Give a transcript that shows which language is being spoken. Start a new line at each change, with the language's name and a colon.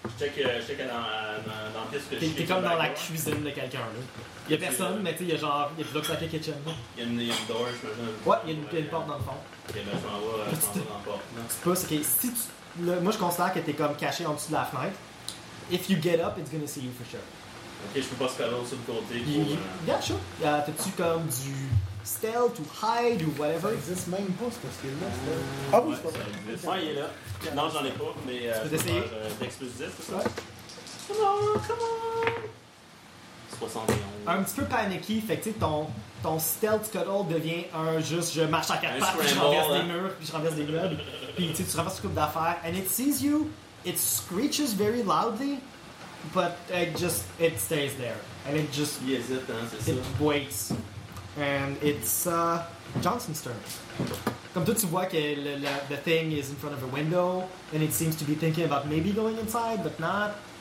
French: Je check dans pièce que je suis. T'es comme dans la cuisine de quelqu'un là. Il y a personne, mais tu sais, il y a genre,
English: it looks like a kitchen.
French: Il y a une door, j'imagine.
English: What?
French: Il y a une porte dans le fond. Ok, ben je m'en vais dans la porte. Tu peux, moi je considère que t'es comme caché en dessous de la fenêtre.
English: If you get up, it's gonna see you for sure.
French: Ok, je peux pas scaler sur le côté.
English: Yeah, sure.
French: T'as-tu comme du stealth ou hide ou whatever? Ça existe même pas ce qu'il y a là. Ah oui, c'est pas ça. Ouais, il est là. Non, j'en ai pas, mais. Tu peux essayer? D'explosif, c'est ça? Ouais.
English: Come on! 71.
French: Un petit peu paniqué, fait que tu sais, ton stealth cuddle devient un juste je marche à quatre pattes, je renverse des murs, puis je renverse des meubles, puis tu renverses une couple d'affaires.
English: And it sees you, it screeches very loudly. But it stays there. And it just...
French: Il hésite, hein, c'est
English: it
French: ça.
English: It waits. And it's Johnson's turn.
French: Comme tout, tu vois que
English: the thing is in front of a window, and it seems to be thinking about maybe going inside, but not.